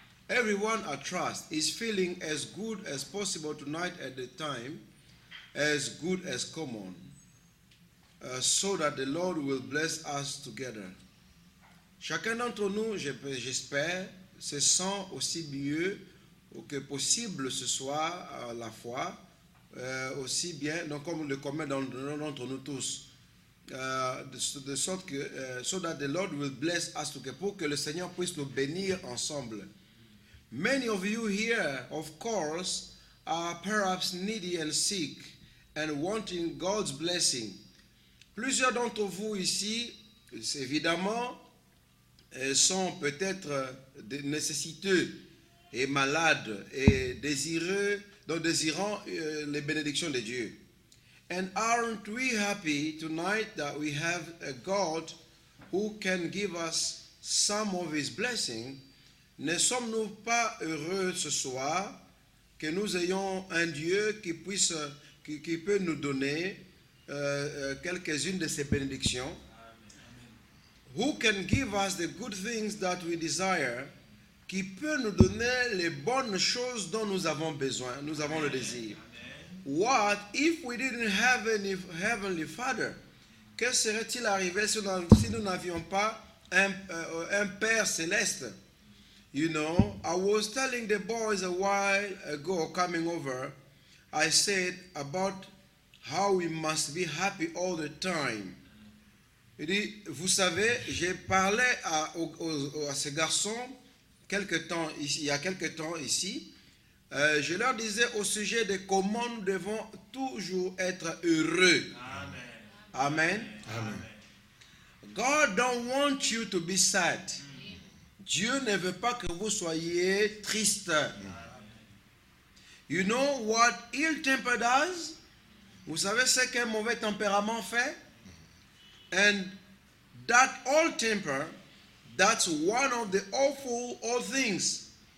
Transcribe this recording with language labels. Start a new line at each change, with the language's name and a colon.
English: Everyone I trust is feeling as good as possible tonight at the time, as good as common, so that the Lord will bless us together.
French: Chacun d'entre nous, j'espère, se sent aussi mieux que possible ce soir à la fois, aussi bien, donc comme le commun d'entre nous tous, de sorte que,
English: so that the Lord will bless us together,
French: pour que le Seigneur puisse nous bénir ensemble.
English: Many of you here, of course, are perhaps needy and sick and wanting God's blessing.
French: Plusieurs d'entre vous ici, évidemment, sont peut-être nécessiteux et malades et désirant les bénédictions de Dieu.
English: And aren't we happy tonight that we have a God who can give us some of his blessing?
French: Ne sommes-nous pas heureux ce soir que nous ayons un Dieu qui peut nous donner quelques-unes de ses bénédictions?
English: Who can give us the good things that we desire,
French: qui peut nous donner les bonnes choses dont nous avons besoin, nous avons le désir.
English: What if we didn't have any heavenly Father?
French: Que serait-il arrivé si nous n'avions pas un Père céleste?
English: You know, I was telling the boys a while ago coming over, I said about how we must be happy all the time.
French: Il dit, vous savez, j'ai parlé à ces garçons il y a quelque temps ici. Je leur disais au sujet de comment nous devons toujours être heureux. Amen. Amen.
English: God don't want you to be sad.
French: Dieu ne veut pas que vous soyez triste.
English: You know what ill temper does?
French: Vous savez ce qu'un mauvais tempérament fait?
English: And that old temper, that's one of the awful old things.